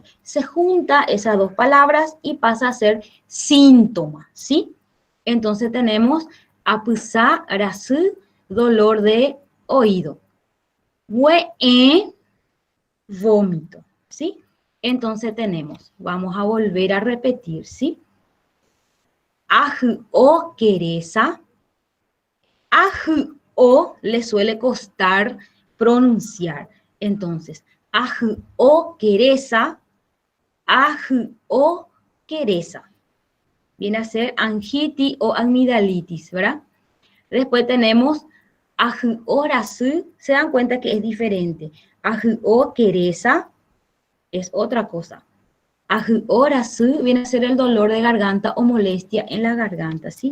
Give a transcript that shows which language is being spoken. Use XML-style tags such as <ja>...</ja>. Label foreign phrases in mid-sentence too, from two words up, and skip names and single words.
<es>Se junta esas dos palabras y pasa a ser síntoma, ¿sí? Entonces tenemos</es> <gn>apusá, rasú,</gn> <es>dolor de oído. Hue'e, vómito, ¿sí? Entonces tenemos, vamos a volver a repetir, ¿sí?</es> <gn>Aju o queresa. Aju o</gn> <es>le suele costar pronunciar. Entonces,</es> <gn>aju o queresa, aju o queresa.</gn> <es>Viene a ser angitis o amigdalitis, ¿verdad? Después tenemos</es> <gn>aju o rasu,</gn> <es>se dan cuenta que es diferente.</es> <gn>Aju o queresa</gn> <es>es otra cosa.</es> <gn>Aju o rasu</gn> <es>viene a ser el dolor de garganta o molestia en la garganta, ¿sí?</es>